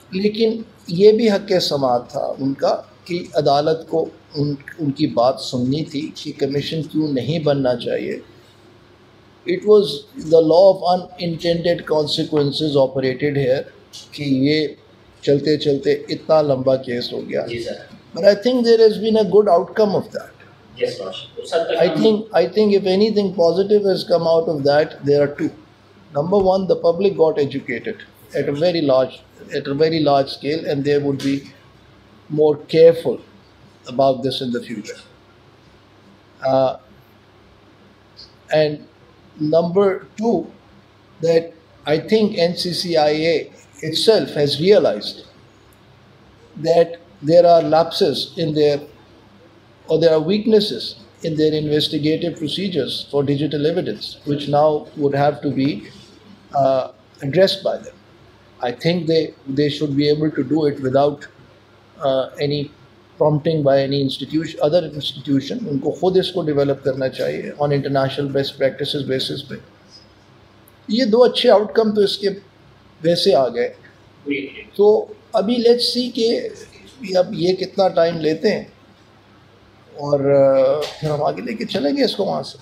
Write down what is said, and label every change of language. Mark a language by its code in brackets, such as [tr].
[ur] لیکن یہ بھی حق سماعت تھا ان کا کہ عدالت کو ان کی بات سننی تھی کہ کمیشن کیوں نہیں بننا چاہیے. [en] it was the law of intended consequences operated here [ur] کہ یہ چلتے چلتے اتنا لمبا کیس ہو گیا. [en] But I think there has been a good outcome of that. I think if anything positive has come out of that, there are two. Number one, the public got educated at a very large scale, and they would be more careful about this in the future. And number two, that I think NCCIA itself has realized that there are lapses in their, or there are weaknesses in their investigative procedures for digital evidence, which now would have to be addressed by them. I think they should be able to do it without any prompting by any institution, other institution. [ur] ان کو خود اس کو develop کرنا چاہیے [en] on international best practices basis [ur] پہ. یہ دو اچھے out کم تو اس کے ویسے آ گئے. تو ابھی [en] let's see [ur] کہ اب یہ کتنا ٹائم لیتے ہیں, اور پھر ہم آگے لے کے چلیں گے اس کو وہاں سے.